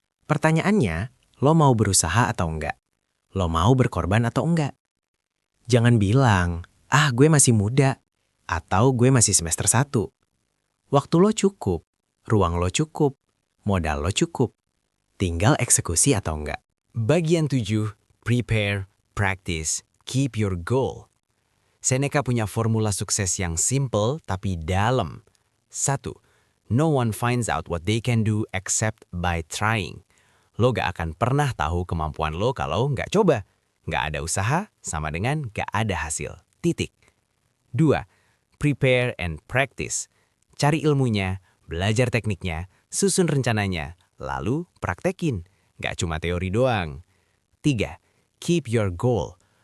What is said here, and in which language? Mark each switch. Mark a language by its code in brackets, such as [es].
[id] Pertanyaannya, lo mau berusaha atau enggak? Lo mau berkorban atau enggak? Jangan bilang, gue masih muda, atau gue masih semester 1. Waktu lo cukup, ruang lo cukup, modal lo cukup. Tinggal eksekusi atau enggak. Bagian 7, [en] prepare, practice, keep your goal. [id] Seneca punya formula sukses yang simple tapi dalam. 1. [en] No one finds out what they can do except by trying. [id] Lo gak akan pernah tahu kemampuan lo kalau gak coba. Gak ada usaha sama dengan gak ada hasil. Titik. [en] 2. Prepare and practice. [id] Cari ilmunya, belajar tekniknya, susun rencananya, lalu praktekin. Gak cuma teori doang. 3. [en] Keep your goal.